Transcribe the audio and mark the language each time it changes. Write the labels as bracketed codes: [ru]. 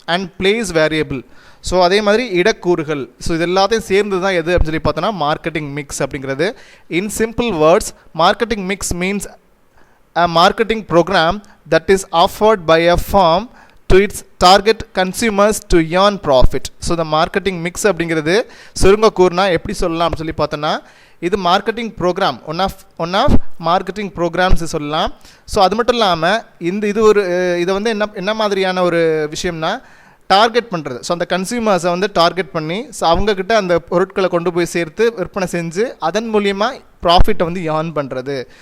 [ta] And place variable. So அதே மாதிரி இடக்கூறுகள். So இது எல்லாத்தையும் சேர்ந்து தான் எது அப்படின்னு சொல்லி பார்த்தோன்னா மார்க்கெட்டிங் மிக்ஸ் அப்படிங்கிறது. [en] In simple words, marketing mix means a marketing program that is offered by a firm to its target consumers to earn profit. [ta] So இந்த மார்க்கெட்டிங் மிக்ஸ் அப்படிங்கிறது சுருங்க கூறுனா எப்படி சொல்லலாம் அப்படின்னு சொல்லி பார்த்தோன்னா, இது marketing program, one of marketing programs சொல்லலாம். ஸோ அது மட்டும் இல்லாமல் இதை வந்து என்ன மாதிரியான ஒரு விஷயம்னா டார்கெட் பண்ணுறது. ஸோ அந்த கன்சியூமர்ஸை வந்து டார்கெட் பண்ணி ஸோ அவங்கக்கிட்ட அந்த பொருட்களை கொண்டு போய் சேர்த்து விற்பனை செஞ்சு அதன் மூலியமாக ப்ராஃபிட்டை வந்து ஏர்ன் பண்ணுறது.